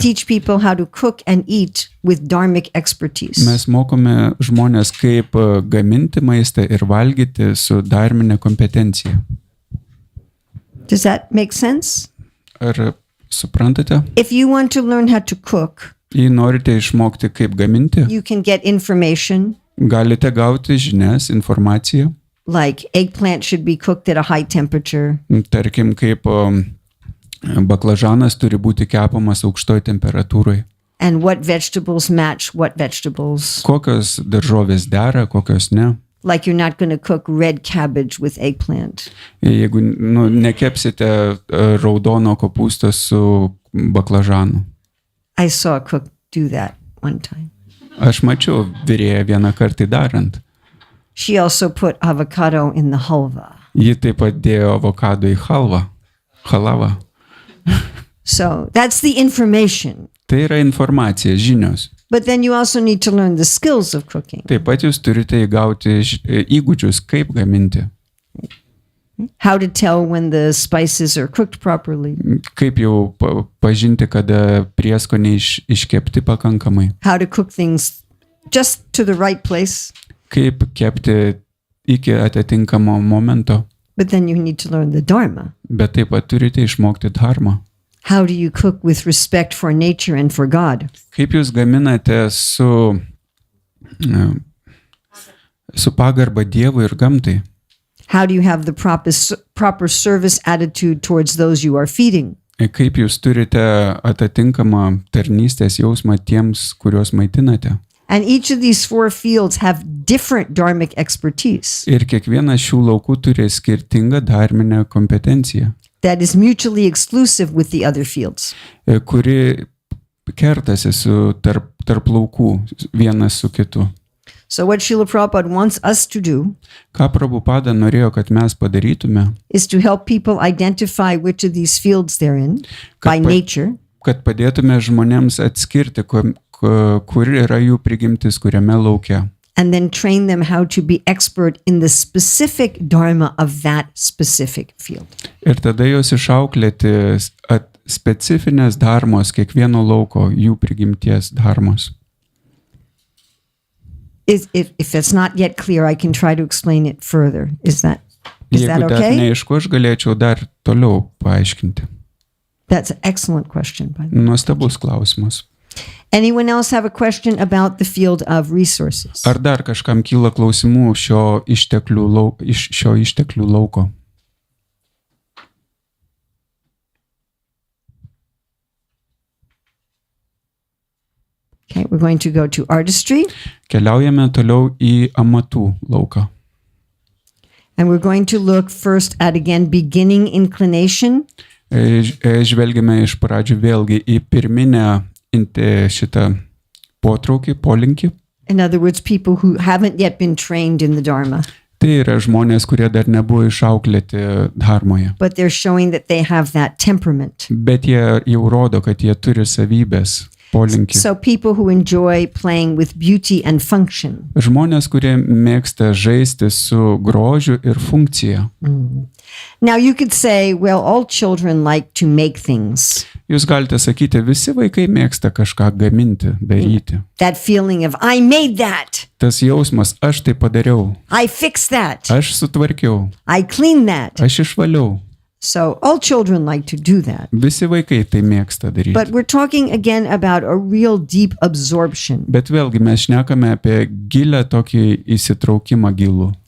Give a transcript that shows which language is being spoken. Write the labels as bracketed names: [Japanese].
[English] teach people how to cook and eat with dharmic expertise. [Lithuanian] Mes mokome žmonės, kaip gaminti maistą ir valgyti su dharminė kompetencija. [English] Does that make sense? [Lithuanian] Ar suprantate? [English] If you want to learn how to cook, [Lithuanian] Jei norite išmokti, kaip gaminti, [English] you can get information. [Lithuanian] galite gauti žinias, informaciją. [English] like eggplant should be cooked at a high temperature. [Lithuanian] Tarkim, kaip baklažanas turi būti kepamas aukštoj temperatūrai. [English] And what vegetables match what vegetables. [Lithuanian] Kokios daržovės dera, kokios ne. [English] Like you're not going to cook red cabbage with eggplant. [Lithuanian] Jeigu nekepsite raudono kopūsto su baklažanu. [English] I saw a cook do that one time. [Lithuanian] Aš mačiau virėją vieną kartą darant. [English] She also put avocado in the halva. [Lithuanian] Ji taip pat dėjo avokado į halavą. [English] So that's the information. [Lithuanian] Tai yra informacija, žinios. [English] But then you also need to learn the skills of cooking. [Lithuanian] Taip pat jūs turite įgauti įgūdžius, kaip gaminti. [English] How to tell when the spices are cooked properly. [Lithuanian] Kaip jau pažinti, kada prieskoniai iškepti pakankamai. [English] How to cook things just to the right place. [Lithuanian] Kaip kepti iki atitinkamo momento. [English] But then you need to learn the dharma. [Lithuanian] Bet taip pat turite išmokti dharmą. [English] How do you cook with respect for nature and for God? [Lithuanian] Kaip jūs gaminate su pagarba Dievui ir gamtai? [English] How do you have the proper service attitude towards those you are feeding? [Lithuanian] Kaip jūs turite atitinkamą tarnystės jausmą tiems, kuriuos maitinate? [English] And each of these four fields have different dharmic expertise. [Lithuanian] Ir kiekvienas šių laukų turi skirtingą dharminę kompetenciją. [English] That is mutually exclusive with the other fields. [Lithuanian] Kuri kertasi su tarp laukų vienas su kitu. [English] So what Srila Prabhupada wants us to do [Lithuanian] Ką Prabhupada norėjo, kad mes padarytume, [English] is to help people identify which of these fields they're in by nature. [Lithuanian] Kad padėtume žmonėms atskirti, kur yra jų prigimtis, kuriame lauke. [English] And then train them how to be expert in the specific dharma of that specific field. [Lithuanian] Ir tada jos išauklėti specifinės dharmos, kiekvieno lauko, jų prigimties dharmos. [English] If it's not yet clear, I can try to explain it further. Is that [Lithuanian] Jeigu dar [English] okay? [Lithuanian] neaišku, aš galėčiau dar toliau paaiškinti. [English] That's an excellent question, by the way. [Lithuanian] Nuostabus klausimas. [English] Anyone else have a question about the field of resources? [Lithuanian] Ar dar kažkam kyla klausimų iš šio išteklių lauko? [English] Okay, we're going to go to artistry. [Lithuanian] Keliaujame toliau į amatų lauką. [English] And we're going to look first at, again, beginning inclination. [Lithuanian] Žvelgiame iš pradžių vėlgi į pirminę šitą potraukį, polinkį. [English] In other words, people who haven't yet been trained in the dharma. [Lithuanian] Tai yra žmonės, kurie dar nebuvo išauklėti dharmoje. [English] But they're showing that they have that temperament. [Lithuanian] Bet jie jau rodo, kad jie turi savybės, polinkį. [English] So people who enjoy playing with beauty and function. [Lithuanian] Žmonės, kurie mėgsta žaisti su grožiu ir funkcija. [English] Now you could say, well, all children like to make things. [Lithuanian] Jūs galite sakyti, visi vaikai mėgsta kažką gaminti, daryti. [English] That feeling of, I made that. [Lithuanian] Tas jausmas, aš tai padariau. [English] I fixed that. [Lithuanian] Aš sutvarkiau. [English] I cleaned that. [Lithuanian] Aš išvaliau. [English] So all children like to do that. [Lithuanian] Visi vaikai tai mėgsta daryti. [English] But we're talking again about a real deep absorption. [Lithuanian] Bet vėlgi mes šnekame apie gilę tokį įsitraukimą gilų.